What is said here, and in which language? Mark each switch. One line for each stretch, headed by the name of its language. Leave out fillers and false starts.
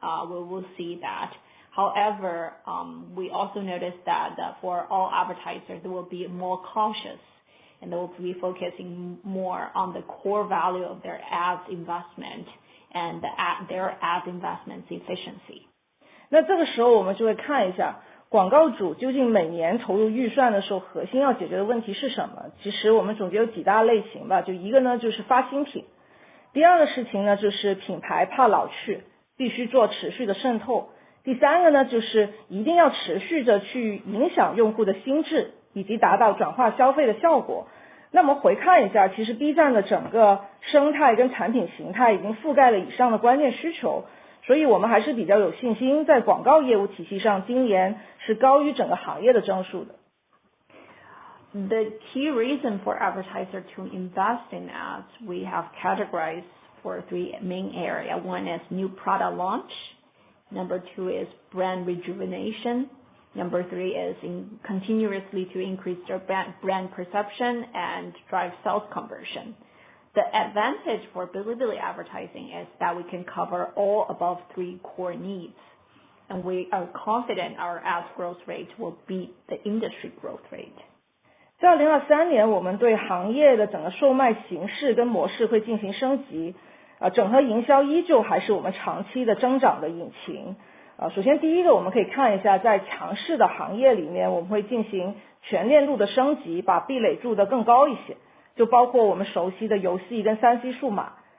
English: We will see that. However, we also noticed that for all advertisers, they will be more cautious and they will be focusing more on the core value of their ads investment and their ad investments efficiency.
Chinese: 那这个时候我们就会看一下广告主究竟每年投入预算的时候，核心要解决的问题是什么？其实我们总结有几大类型吧，就一个呢就是发新品，第二个事情呢就是品牌怕老去，必须做持续的渗透，第三个呢就是一定要持续的去影响用户的心智，以及达到转化消费的效果。那么回看一下，其实 B 站的整个生态跟产品形态已经覆盖了以上的关键需求。所以我们还是比较有信心，在广告业务体系上，今年是高于整个行业的增速的。
English: The key reason for advertisers to invest in ads, we have categorized for three main areas. One is new product launch. Number two is brand rejuvenation. Number three is continuously to increase their brand perception and drive sales conversion. The advantage for Bilibili advertising is that we can cover all above three core needs. And we are confident our ads growth rate will beat the industry growth rate.
Chinese: 在2023年，我们对行业的整个售卖形式跟模式会进行升级。整合营销依旧还是我们长期的增长的引擎。首先第一个，我们可以看一下，在强势的行业里面，我们会进行全链路的升级，把壁垒筑得更高一些，就包括我们熟悉的游戏跟3C 数码。